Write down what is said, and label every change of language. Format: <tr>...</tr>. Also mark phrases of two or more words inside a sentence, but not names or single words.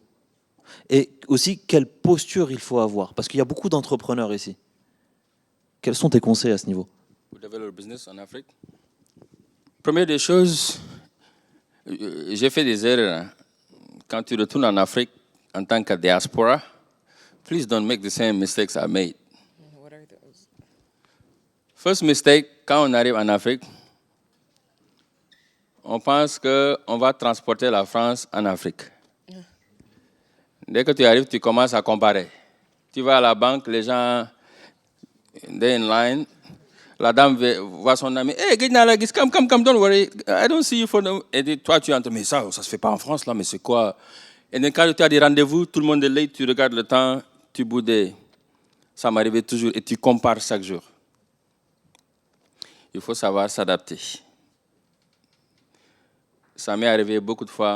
<fr>Et aussi, quelle posture il faut avoir? Parce qu'il y a beaucoup d'entrepreneurs ici. Quels sont tes conseils à ce niveau? Pour développer le business en Afrique, première des choses, j'ai fait des erreurs. Quand tu retournes en Afrique en tant que diaspora,</fr> <en>please don't make the same mistakes I made. What are those? First mistake,</en> <fr>quand on arrive en Afrique, on pense qu'on va transporter la France en Afrique. Dès que tu arrives, tu commences à comparer. Tu vas à la banque, les gens,</fr> <en>they're in line.</en> <fr>La dame voit son ami.</fr> <en>Hey, come, don't worry. I don't see you for no.</en> <fr>Et toi, tu entres, mais ça se fait pas en France, là, mais c'est quoi? Et donc, quand tu as des rendez-vous, tout le monde est là, tu regardes le temps, tu boudes. Ça m'arrivait toujours et tu compares chaque jour. Il faut savoir s'adapter. Ça m'est arrivé beaucoup de fois.</fr>